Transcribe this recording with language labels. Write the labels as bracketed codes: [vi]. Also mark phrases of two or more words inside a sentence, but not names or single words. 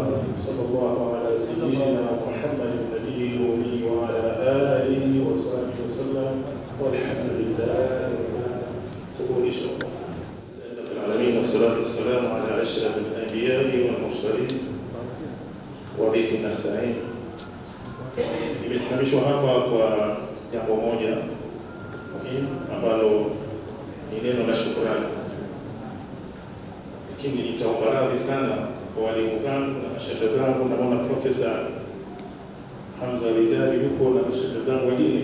[ar] صلى الله على سيدنا محمد النبي الأمي وعلى آله وصحبه وسلم والحمد لله رب العالمين والصلاة والسلام على أشرف الأنبياء والمرسلين وبه نستعين. [sw] Nimesimamishwa hapa kwa jambo moja muhimu ambalo ni neno la shukrani, lakini nitaomba radhi sana kwa walimu zangu na mashehe zangu. Naona Profesa Hamza Rijali yuko na mashehe zangu wengine.